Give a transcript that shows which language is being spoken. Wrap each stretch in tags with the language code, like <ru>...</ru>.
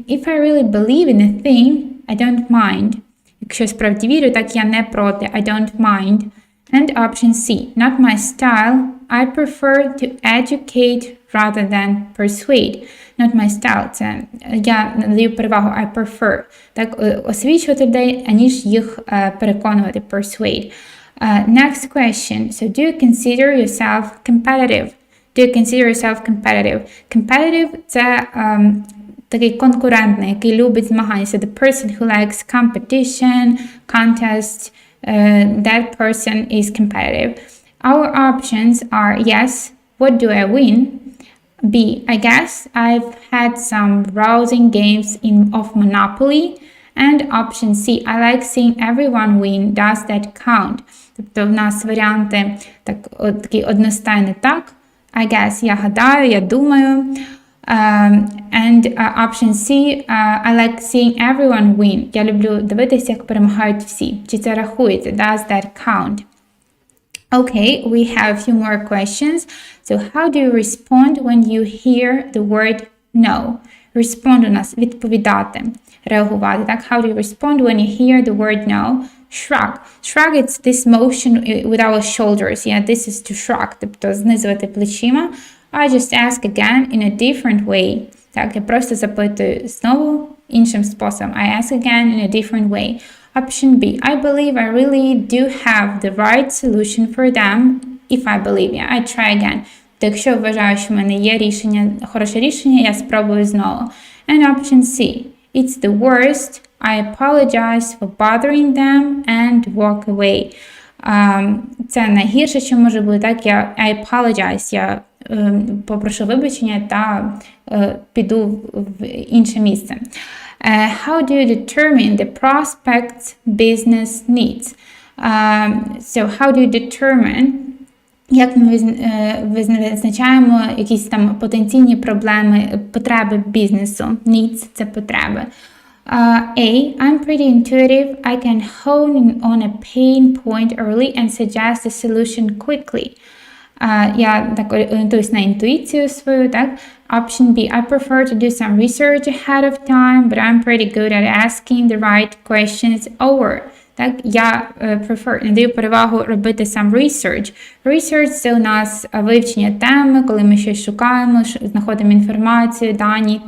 <en>If I really believe in a thing, I don't mind.</en> <uk>Якщо справді вірю, так я не проти.</uk> <en>I don't mind. And option C. Not my style. I prefer to educate rather than persuade. Not my style.</en> <uk>Це я надаю перевагу</uk> <en>I prefer.</en> <uk>Так, освічувати людей, аніж їх переконувати, persuade.</uk> <en>Next question. So do you consider yourself competitive? Do you consider yourself competitive?</en> <uk>Competitive – це такий конкурентний, який любить змагання.</uk> <en>So the person who likes competition, contest, that person is competitive. Our options are yes, what do I win? B, I guess I've had some rousing games of Monopoly. And option C, I like seeing everyone win. Does that count?</en> <uk>Тобто в нас варіанти такі одностайні так.</uk> <en>I guess,</en> <uk>я гадаю, я думаю.</uk> <en>And option C, I like seeing everyone win.</en> <uk>Я люблю дивитися, як перемагають всі. Чи це рахується?</uk> <en>Does that count? Okay, we have a few more questions. So how do you respond when you hear the word no?</en> <uk>Respond у нас відповідати, реагувати. Так?</uk> <en>How do you respond when you hear the word no? Shrug. Shrug, it's this motion with our shoulders. Yeah, this is to shrug,</en> <uk>тобто знизувати плечима.</uk> <en>I just ask again in a different way.</en> <uk>Так, я просто запитую знову іншим способом.</uk> <en>I ask again in a different way. Option B. I believe I really do have the right solution for them if I believe. Yeah, I try again.</en> <uk>То якщо вважаю, що в мене є рішення, хороше рішення, я спробую знову.</uk> <en>And option C. It's the worst. I apologize for bothering them and walk away.</en> <uk>Це найгірше, що може бути. Так,</uk> <en>I apologize.</en> <uk>Я попрошу вибачення та піду в інше місце.</uk> <en>How do you determine the prospect's business needs? So how do you determine,</en> <uk>як ми визначаємо якісь там потенційні проблеми, потреби бізнесу? Needs – це потреби.</uk> <en>A. I'm pretty intuitive. I can hone in on a pain point early and suggest a solution quickly.</en> <uk>Я так орієнтуюсь на інтуїцію свою, так?</uk> <en>Option B. I prefer to do some research ahead of time, but I'm pretty good at asking the right questions over.</en> <uk>Так, я надаю перевагу робити</uk> <en>some research.</en> <uk>Research – це у нас вивчення теми, коли ми щось шукаємо, знаходимо інформацію, дані.</uk>